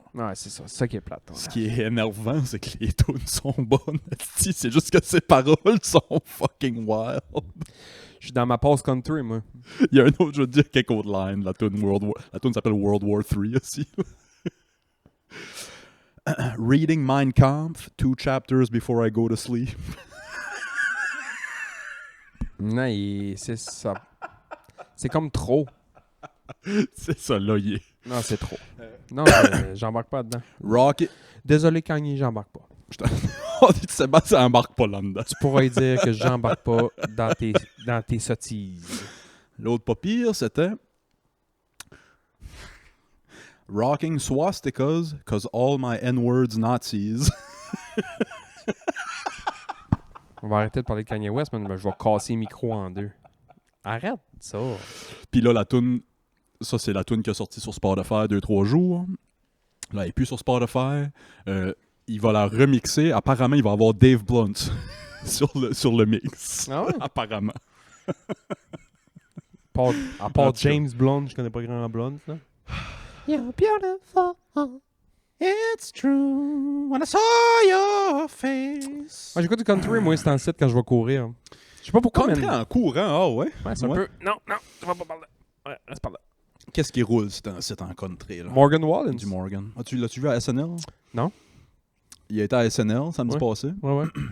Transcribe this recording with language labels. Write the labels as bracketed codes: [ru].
[fr] Ouais, c'est ça. C'est ça qui est plate. Ce qui est énervant, c'est que les tunes sont bonnes. C'est juste que ses paroles sont fucking wild. Je suis dans ma pause country, moi. Il y a un autre, je veux dire, quelques autres lines. La tune s'appelle World War III aussi. [en] Reading Mein Kampf, 2 chapters before I go to sleep. [fr] Non, c'est ça. C'est comme trop. C'est ça, là, il est. Non, c'est trop. Non, j'embarque pas dedans. [en] Rocket. [fr] Désolé, Kanye, j'embarque pas. On dit que Sébastien embarque pas là-dedans. Tu pourras lui dire que j'embarque pas dans tes sottises. L'autre pas pire, c'était Rocking swastikas cause all my N-words Nazis. On va arrêter de parler de Kanye West, mais je vais casser le micro en deux. Arrête ça. Puis là, la toune, ça c'est la toune qui a sorti sur Spotify 2-3 jours. Là, elle est plus sur Spotify. Il va la remixer. Apparemment, il va avoir Dave Blunt sur le mix. Ah ouais? Apparemment. À part En tout cas. James Blunt, je connais pas grand Blunt, là. [en] You're beautiful. It's true when I saw your face. [fr] Moi, j'écoute du country, moi, c'est en site quand je vais courir. Je sais pas pourquoi, Country mais... en courant, ah ouais. Ouais, c'est un Ouais. peu... Non, tu vas pas parler. Ouais, reste par là. Qu'est-ce qui roule c'est en country là? Morgan Wallen. Du Morgan. L'as-tu vu à SNL? Non. Il a été à SNL samedi passé. Ouais.